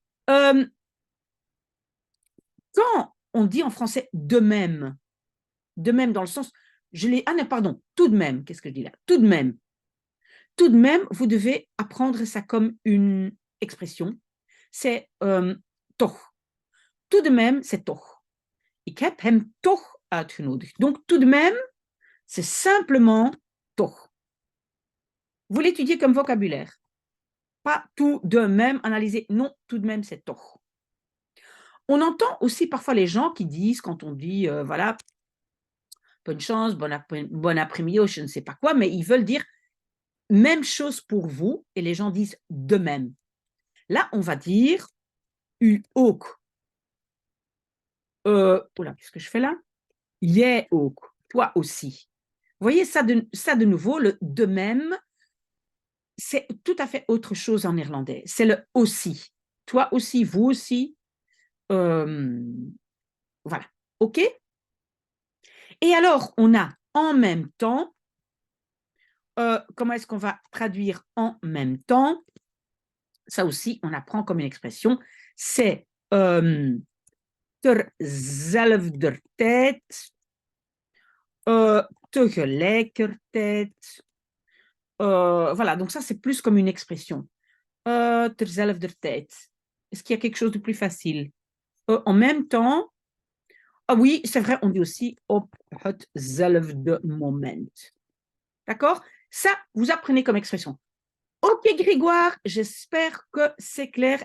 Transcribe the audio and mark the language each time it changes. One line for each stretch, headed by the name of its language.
French: Euh, quand on dit en français de même dans le sens, je l'ai, ah non, pardon, tout de même, qu'est-ce que je dis là? Tout de même, vous devez apprendre ça comme une expression. C'est toch. Tout de même, c'est toch.
Dutch: Ik heb hem toch uitgenodigd.
French: Donc, tout de même, c'est simplement toch. Vous l'étudiez comme vocabulaire. Pas tout de même analyser. Non, tout de même, c'est toch. On entend aussi parfois les gens qui disent, quand on dit, voilà, bonne chance, bon après-midi, je ne sais pas quoi, mais ils veulent dire même chose pour vous, et les gens disent de même. Là, on va dire
Dutch: u ook.
French: Oula, qu'est-ce que je fais là?
Dutch: Jij ook,
French: toi aussi. Vous voyez ça de nouveau, le de même, c'est tout à fait autre chose en néerlandais. C'est le aussi. Toi aussi, vous aussi. Euh, voilà. OK? Et alors, on a en même temps. Comment est-ce qu'on va traduire en même temps? Ça aussi, on apprend comme une expression.
Dutch: C'est terzelfder tijd, tegelijkertijd.
French: Voilà, donc ça, c'est plus comme une expression.
Dutch: Terzelfder tijd.
French: Est-ce qu'il y a quelque chose de plus facile? En même temps, ah oui, c'est vrai, on dit aussi
Dutch: op hetzelfde moment.
French: D'accord? Ça, vous apprenez comme expression. Ok, Grégoire, j'espère que c'est clair.